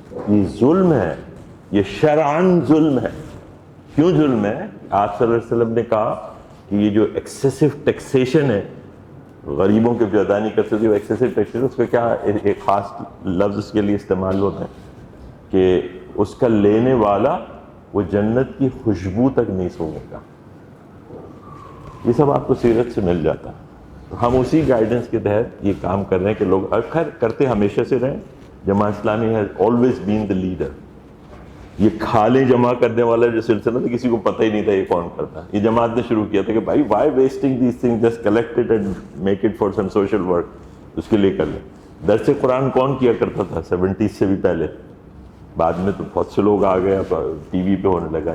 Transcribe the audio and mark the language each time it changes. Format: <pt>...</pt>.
<ur>یہ ظلم ہے, یہ شرعاً ظلم ہے. کیوں ظلم ہے؟ آپ صلی اللہ علیہ وسلم نے کہا کہ یہ جو ایکسیسو ٹیکسیشن ہے, غریبوں کے جو ادا نہیں کر سکتے, وہ ایکسیسو ٹیکسیشن, اس کا کیا ایک خاص لفظ اس کے لیے استعمال ہوتا ہے کہ اس کا لینے والا وہ جنت کی خوشبو تک نہیں سونگے گا. یہ سب آپ کو سیرت سے مل جاتا ہے. ہم اسی گائیڈنس کے تحت یہ کام کر رہے ہیں کہ لوگ خیر کرتے ہمیشہ سے رہیں.</ur> <en>Jamaat Islami has always been the leader.</en> <ur>یہ کھالیں جمع کرنے والا جو سلسلہ تھا, کسی کو پتہ ہی نہیں تھا یہ کون کرتا. یہ جماعت نے شروع کیا تھا کہ بھائی</ur> <en>Why wasting these thing, just collect it and make it for some social work.</en> <ur>اس کے لیے کر لیں. درس قرآن کون کیا کرتا تھا 70s سے بھی پہلے؟ بعد میں تو بہت سے لوگ آ گئے, ٹی وی پہ ہونے لگا.</ur>